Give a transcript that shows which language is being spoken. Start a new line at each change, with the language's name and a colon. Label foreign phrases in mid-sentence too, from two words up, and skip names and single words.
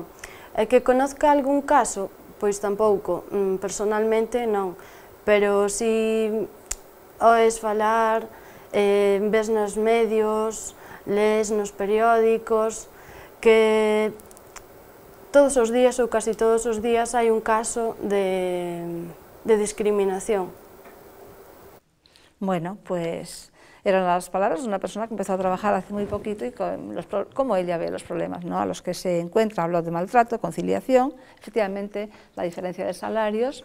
Galician: E que conozca algún caso? Pois tampouco, personalmente non, pero si oes falar, ves nos medios, lees nos periódicos, que todos os días ou casi todos os días hai un caso de discriminación.
Spanish: Bueno, pues eran las palabras de una persona que empezó a trabajar hace muy poquito y cómo ella ve los problemas, ¿no?, a los que se encuentra. Habló de maltrato, conciliación, efectivamente la diferencia de salarios.